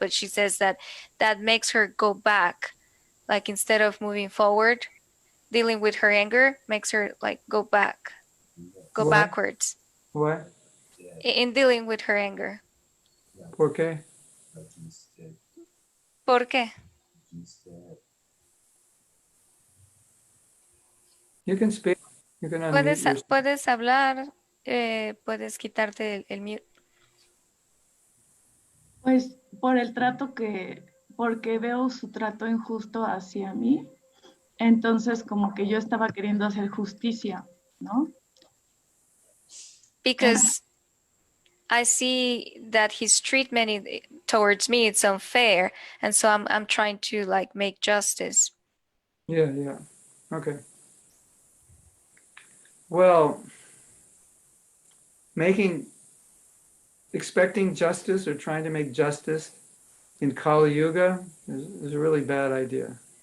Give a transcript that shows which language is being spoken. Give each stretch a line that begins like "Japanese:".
English: But she says that makes her go back, like instead of moving forward, dealing with her anger makes her like go back, go What? backwards What? in dealing with her anger.
Spanish: ¿Por qué? ¿Por qué?
English: You can speak. You can unmute yourself.
Spanish: Puedes hablar, puedes quitarte el mute. Pues por el trato porque veo su trato injusto hacia mí, entonces como que yo estaba queriendo hacer justicia, ¿no?
English: Because I see that his treatment towards me it's unfair, and so I'm trying to like make justice. Yeah. Okay. Well, expecting justice or trying to make justice in Kali Yuga is a really bad idea.